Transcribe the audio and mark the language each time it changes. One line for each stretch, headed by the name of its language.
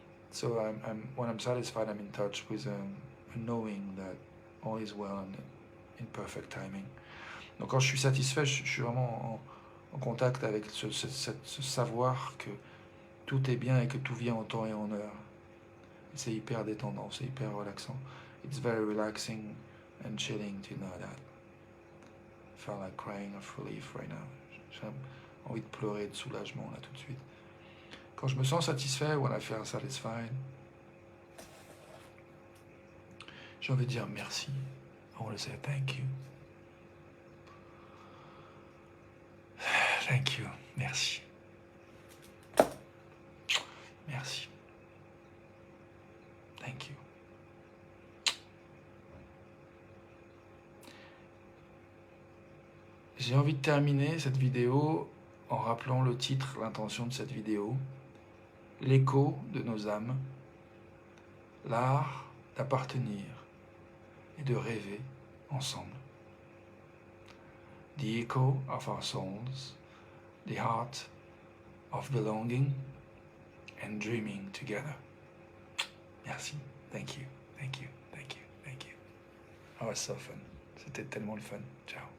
English: So when I'm satisfied, I'm in touch with a knowing that all is well and in perfect timing.
French: Donc quand je suis satisfait, je suis vraiment en contact avec ce savoir que tout est bien et que tout vient en temps et en heure. C'est hyper détendant, c'est hyper relaxant.
English: It's very relaxing and chilling to know that. I feel like crying of relief right now.
French: J'ai envie de pleurer de soulagement là tout de suite. Quand je me sens satisfait,
English: when I feel satisfied,
French: j'ai envie de dire merci.
English: I want to say thank you. Thank you.
French: Merci. Merci.
English: Thank you.
French: J'ai envie de terminer cette vidéo en rappelant le titre, l'intention de cette vidéo. L'écho de nos âmes, l'art d'appartenir et de rêver ensemble.
English: The echo of our souls, the heart of belonging and dreaming together.
French: Merci.
English: Thank you. Thank you. Thank you. Thank you. Oh, it's so fun.
French: C'était tellement le fun.
English: Ciao.